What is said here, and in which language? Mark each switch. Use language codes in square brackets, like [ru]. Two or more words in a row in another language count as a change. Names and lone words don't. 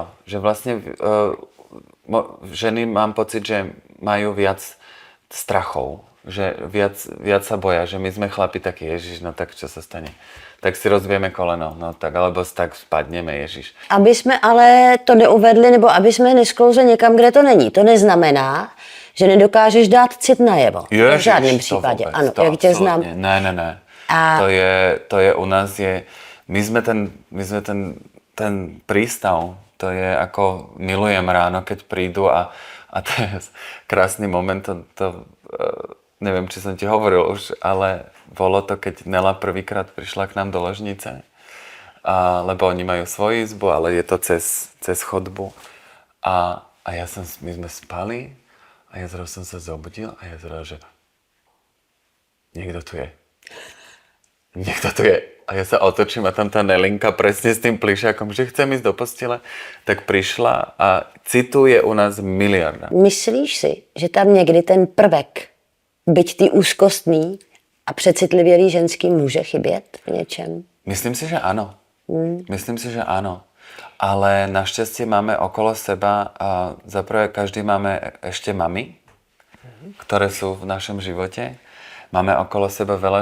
[sk] Že vlastne ženy mám pocit, že majú viac strachov. Že viac sa boja, že my sme chlapi takí, Ježiš, no tak čo sa stane? Tak si rozbijeme koleno, no tak, alebo tak spadneme, Ježiš. [cs] Aby jsme ale to neuvedli, nebo aby jsme nesklouzli někam, kde to není. To neznamená, že nedokážeš dát cit najevo. Ježiš, v žádném případě. Vůbec, ano, jak tě znám. Ne. A... [sk] To je u nás my sme ten prístav, to je ako milujem ráno, keď prídu a to je krásny moment, neviem, či som ti hovoril už, ale bolo to, keď Nela prvýkrát prišla k nám do ložnice, lebo oni majú svoju izbu, ale je to cez chodbu. A my sme spali a ja zrazu som sa zobudil a ja zrazu, že niekto tu je. A ja sa otočím a tam tá Nelinka presne s tým plišákom, že chcem ísť do postele, tak prišla a cituje u nás miliarda. [cs] Myslíš si, že tam někdy ten prvek, byť ty úzkostný a přecitlivělý ženský, může chybět v něčem? [sk] Myslím si, že áno. Myslím si, že áno. Ale našťastie máme okolo seba, zaprvé každý máme ešte mami, ktoré sú v našom živote. Máme okolo seba veľa žien, ktoré môžu byť,